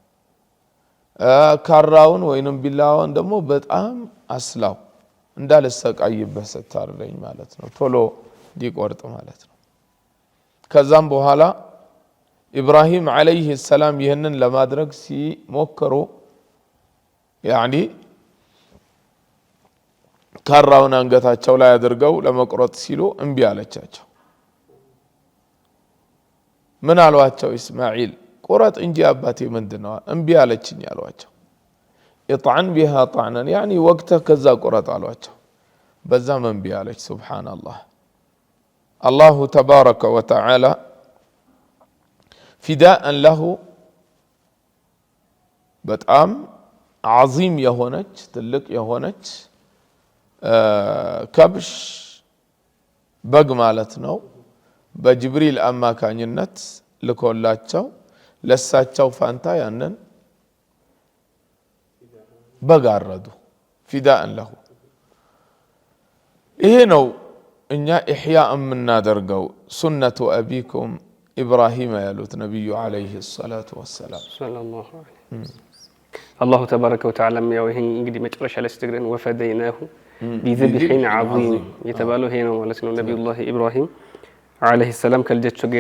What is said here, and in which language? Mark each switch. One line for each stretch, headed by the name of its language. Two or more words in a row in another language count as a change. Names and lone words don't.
Amharic: ካራውን ወይንም ቢላዋን ደግሞ በጣም አስላው እንዳልሰቃይበት ስታርደኝ ማለት ነው ቶሎ ዲቆርጥ ማለት ነው ከዛም በኋላ ኢብራሂም
Arabic: عليه السلام
Amharic: ይህንን ለማድረግ ሲሞክሩ ያኒ ካራውን አንገታቸው ላይ አድርገው ለመቁረጥ ሲሉ እንቢ አለቻቸው ምን አሏቸው ኢስማዒል ቁረጥ እንጂ አባቴ ምንድነው እንቢ አለችኝ አሏቸው
Arabic: اطعن بها طعنا يعني وقته كذا قرط
Amharic: አሏቸው በዛም እንቢ አለች ሱብሃንአላህ
Arabic: الله تبارك وتعالى فداء له
Amharic: በጣም عظيم የሆነች ትልቅ የሆነች ከብሽ በግ ማለት ነው በጅብሪል አማካኝነት ልኮላቸው ለሳቸው ፋንታ ያንን በጋረዱ
Arabic: فداء له
Amharic: ይሄ ነው እኛ ኢህያ የምናደርገው
Arabic: سنة أبيكم إبراهيم
Amharic: ያሉት ነብዩ
Arabic: عليه الصلاة والسلام صلى الله عليه الله تبارك وتعالى
Amharic: ያው ይሄን እንግዲህ መጨረሻ ላይ ስትግረን
Arabic: وفديناه بذبح عظيم
Amharic: የተባለው ይሄ ነው ማለት ነው ነብዩላህ ኢብራሂም
Arabic: عليه السلام
Amharic: ከልጃቸው ጋር